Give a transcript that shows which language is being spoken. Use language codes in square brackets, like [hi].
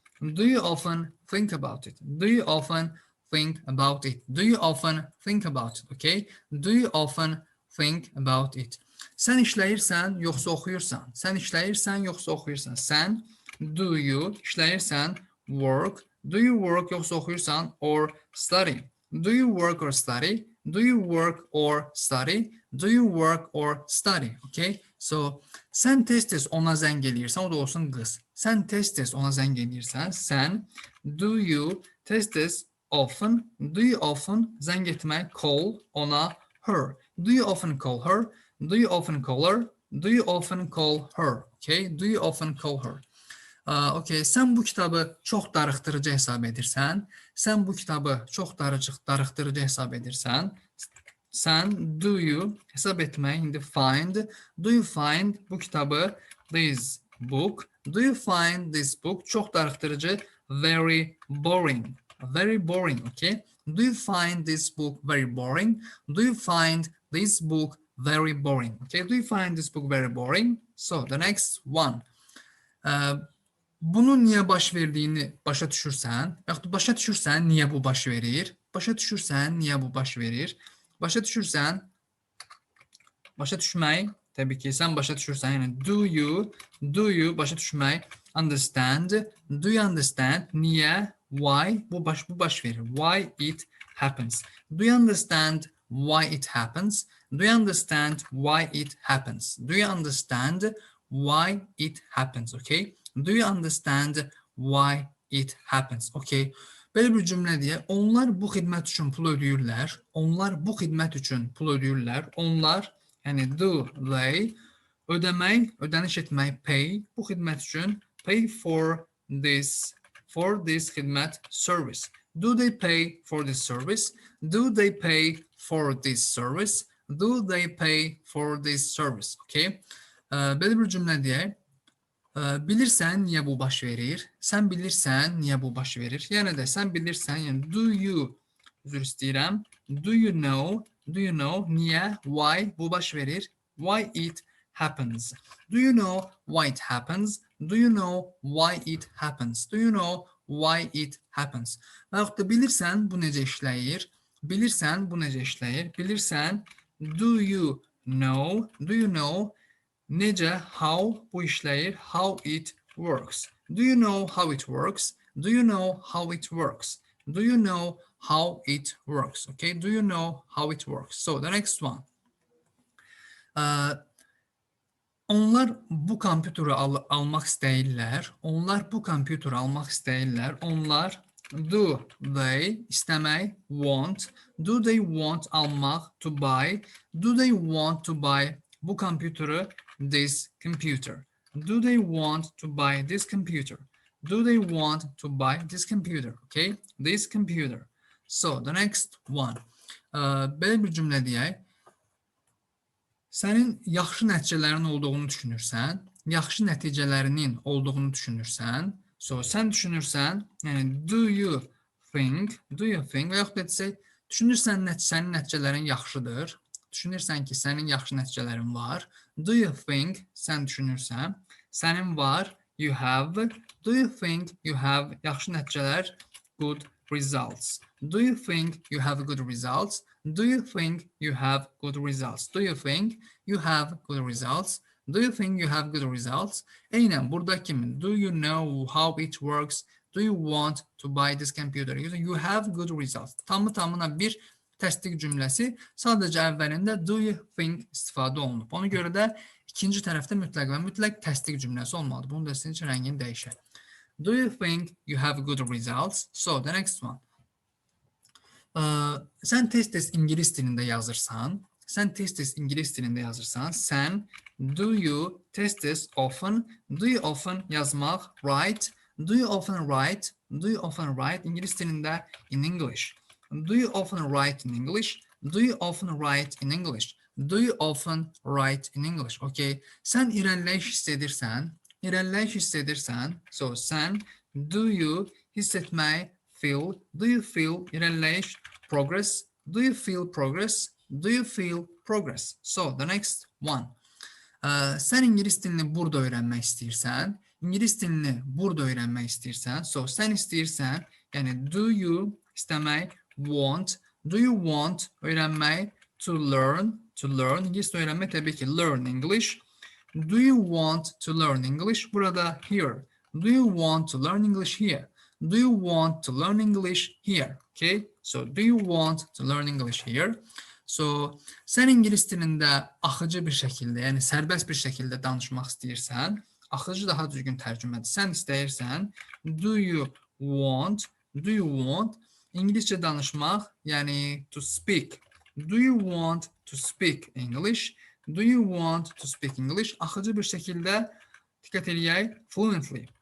[en] Do you often think about it? Do you often think about it? Do you often think about it? Okay? Do you often think about it? [az] Sən işləyirsən, yoxsa oxuyursan? Sən işləyirsən, yoxsa oxuyursan? Sən, [en] do you, [az] işləyirsən, [en] work. Do you work, [az] yoxsa oxuyursan, [en] or study? Do you work or study? Do you work or study? Do you work or study? Okay? [az] So, sən tez-tez ona zəng eləyirsən, o da olsun qız. Sən tez-tez ona zəng eləyirsən, sən, [en] do you, [az] tez-tez, [en] often, do you often, [az] zəng etmək, [en] call, [az] ona, [en] her. Do you often call her? Do you often call her? Do you often call her? Okay? Do you often call her? [az] Okay, sən bu kitabı çox darıxdırıcı hesab edirsən, sən bu kitabı çox darıxdırıcı hesab edirsən, sən, [en] do you, [az] hesab etmək, [en] indi find, do you find [az] bu kitabı, [en] this book, do you find this book, [az] çox darıxdırıcı, [en] very boring, [az] okay? [en] Do you find this book very boring? Do you find this book very boring? Okay, do you find this book very boring? So, the next one. [az] Bunun niyə baş verdiyini başa düşürsən, yaxud başa düşürsən, niyə bu baş verir, başa düşürsən, niyə bu baş verir, başa düşürsən, başa düşmək, təbii ki, sən başa düşürsən, yəni [en] do you, [az] başa düşmək, [en] understand, do you understand, [az] niyə, [en] why, [az] bu baş verir, [en] why it happens, do you understand why it happens, do you understand why it happens, do you understand why it happens, okay? Do you understand why it happens? Okay. [az] Belə bir cümlə deyə, onlar bu xidmət üçün pul ödəyirlər. Onlar bu xidmət üçün pul ödəyirlər. Onlar, yəni [en] do, they, [az] ödəmək, ödəniş etmək, [en] pay, [az] bu xidmət üçün, [en] pay for this [az] xidmət, [en] service. Do they pay for this service? Do they pay for this service? Do they pay for this service? Okay. [az] Belə bir cümlə deyək. Bilirsən niyə bu baş verir? Sən bilirsən niyə bu baş verir? Yəni də sən bilirsən, yəni [en] do you, [az] üzr istəyirəm, [en] do you know, [az] niyə, [en] why [az] bu baş verir? [en] Why it happens? Do you know why it happens? Do you know why it happens? Do you know why it happens? [az] Və yaxud da bilirsən bu necə işləyir? Bilirsən bu necə işləyir? Bilirsən, [en] do you know? Do you know [az] necə, [en] how [az] bu işləyir? [en] How it works? Do you know how it works? Do you know how it works? Do you know how it works? Okay, do you know how it works? So the next one. [az] Onlar bu kompüteri almaq istəyirlər. Onlar bu kompüteri almaq istəyirlər. Onlar, [en] do they, [az] istəmək, [en] want. Do they want [az] almaq, [en] to buy. Do they want to buy [az] bu kompüteri, [en] this computer. Do they want to buy this computer? Do they want to buy this computer? Okay, this computer. So the next one. [az] Belə bir cümlə deyək. Sənin yaxşı nəticələrin olduğunu düşünürsən, yaxşı nəticələrinin olduğunu düşünürsən. [en] So [az] sən düşünürsən, yəni [en] do you think [az] və yaxud da desək, düşünürsən sənin nəticələrin yaxşıdır. Düşünürsən ki, sənin yaxşı nəticələrin var. [en] Do you think, [az] sən düşünürsən, sənin var, [en] you have. Do you think you have [az] yaxşı nəticələr, [en] good results? Do you think you have good results? Do you think you have good results? Do you think you have good results? Do you think you have good results? [az] Eynən buradakı kimi, [en] do you know how it works? Do you want to buy this computer? You have good results. [az] Tamı-tamına bir təsdiq cümləsi, sadəcə əvvəlində [en] do you think [az] istifadə olunub. Ona görə də ikinci tərəfdə mütləq və mütləq təsdiq cümləsi olmalıdır. Bunu da sizin üçün rəngini dəyişək. [en] Do you think you have good results? So, the next one. [az] Sən tez-tez İngilis dilində yazırsan. Sən tez-tez İngilis dilində yazırsan. Sən [en] do you [az] tez-tez [en] often. Do you often [az] yazmaq, [en] write. Do you often write? Do you often write? [az] İngilis dilində [en] in English. Do you often write in English? Do you often write in English? Do you often write in English? Okay. [az] Sən irəliləyiş hiss edirsən. İrəliləyiş hiss edirsən. [en] So, [az] sən [en] do you [az] hiss etmək, [en] feel. Do you feel [az] irəliləyiş, [en] progress. Do you feel progress? Do you feel progress? So, the next one. [az] Sən İngilis dilini burada öyrənmək istəyirsən. İngilis dilini burada öyrənmək istəyirsən. [en] So, [az] sən istəyirsən, yəni [en] do you [az] istəmək, [en] want. Do you want [az] öyrənmək, [en] to learn. To learn. [az] İngilis öyrənmək təbii ki, [en] learn English. Do you want to learn English? [az] Burada [en] here. Do you want to learn English here? Do you want to learn English here? Okay. So, do you want to learn English here? So, [az] sən İngilis dilində axıcı bir şəkildə, yəni sərbəst bir şəkildə danışmaq istəyirsən, axıcı daha düzgün tərcümədir. Sən istəyirsən, [en] do you want [az] İngiliscə danışmaq, yəni [en] to speak. Do you want to speak English? Do you want to speak English? [az] Axıcı bir şəkildə diqqət eləyək, [en] fluently.